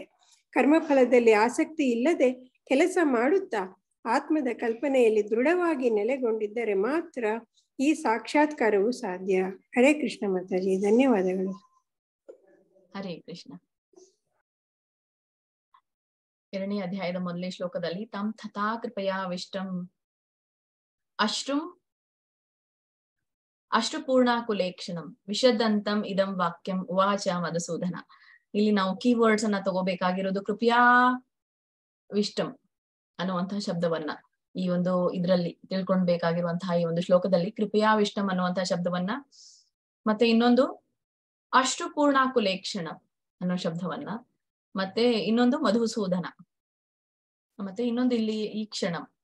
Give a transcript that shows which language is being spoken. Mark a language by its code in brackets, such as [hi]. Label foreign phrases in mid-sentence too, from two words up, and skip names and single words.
[kn] ಕರ್ಮಫಲದಲ್ಲಿ ಆಸಕ್ತಿ ಇಲ್ಲದೆ ಕೆಲಸ ಮಾಡುತ್ತಾ ಆತ್ಮದ ಕಲ್ಪನೆಯಲ್ಲಿ ದೃಢವಾಗಿ ನೆಲೆಗೊಂಡಿದ್ದರೆ ಮಾತ್ರ ಈ ಸಾಕ್ಷಾತ್ಕಾರವು ಸಾಧ್ಯ. ಹರೇ ಕೃಷ್ಣ ಮಾತಾಜಿ. ಧನ್ಯವಾದಗಳು. [sa] ಹರೇ ಕೃಷ್ಣ. [kn] 2ನೇ ಅಧ್ಯಾಯದ ಮೊದಲನೇ ಶ್ಲೋಕದಲ್ಲಿ [sa] ತಮ್ ತಥಾ ಕೃಪಯಾವಿಷ್ಟಂ ಅಶ್ರುಪೂರ್ಣಾಕುಲೇಕ್ಷಣಂ ವಿಷದಂತಂ ಇದಂ ವಾಕ್ಯಂ ಉವಾಚ ಮಧುಸೂದನ. [kn] ಇಲ್ಲಿ ನಾವು ಕೀವರ್ಡ್ಸ್ ಅನ್ನ ತಗೋಬೇಕಾಗಿರೋದು [sa] ಕೃಪಯಾ ವಿಷ್ಟಂ [kn] ಅನ್ನುವಂತಹ ಶಬ್ದವನ್ನ ಈ ಒಂದು ಇದ್ರಲ್ಲಿ ತಿಳ್ಕೊಳ್ಬೇಕಾಗಿರುವಂತಹ ಈ ಒಂದು ಶ್ಲೋಕದಲ್ಲಿ [sa] ಕೃಪಯಾ ವಿಷ್ಟಂ [kn] ಅನ್ನುವಂತಹ ಶಬ್ದವನ್ನ, ಮತ್ತೆ ಇನ್ನೊಂದು ಅಶ್ರುಪೂರ್ಣಾಕುಲೇಕ್ಷಣ ಅನ್ನೋ ಶಬ್ದವನ್ನ, ಮತ್ತೆ ಇನ್ನೊಂದು ಮಧುಸೂದನ, ಮತ್ತೆ ಇನ್ನೊಂದು ಇಲ್ಲಿ ಈ ಕ್ಷಣಂ